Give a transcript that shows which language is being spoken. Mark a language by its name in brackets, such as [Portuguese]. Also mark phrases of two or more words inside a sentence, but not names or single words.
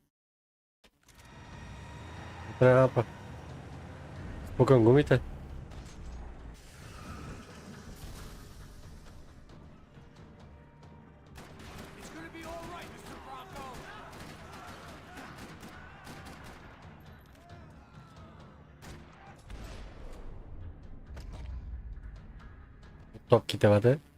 [Bulgarian] Трябва пък. Спукам гумите. [English] It's gonna be all right, Mr. Bronco. [Bulgarian] Топките вътре.